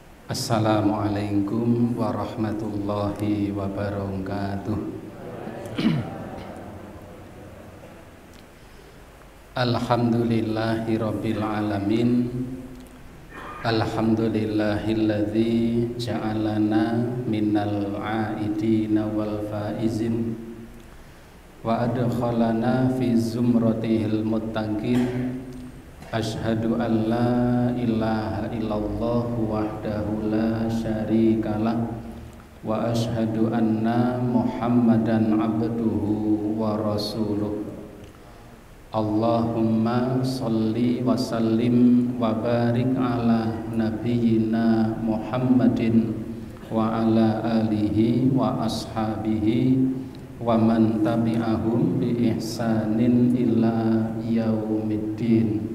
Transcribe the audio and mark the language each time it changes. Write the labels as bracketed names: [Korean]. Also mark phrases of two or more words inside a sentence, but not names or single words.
[Arabic] السلام عليكم ورحمة الله وبركاته. الحمد لله رب العالمين. الحمد لله الذي جعلنا من العائدين والفائزين وأدخلنا في زمرة المتقين. أشهد أن لا إله إلا الله وحده لا شريك له وأشهد أن محمدا عبده ورسوله. اللهم صل وسلم وبارك على نبينا محمد وعلى آله وأصحابه ومن تبعهم بإحسان إلى يوم الدين.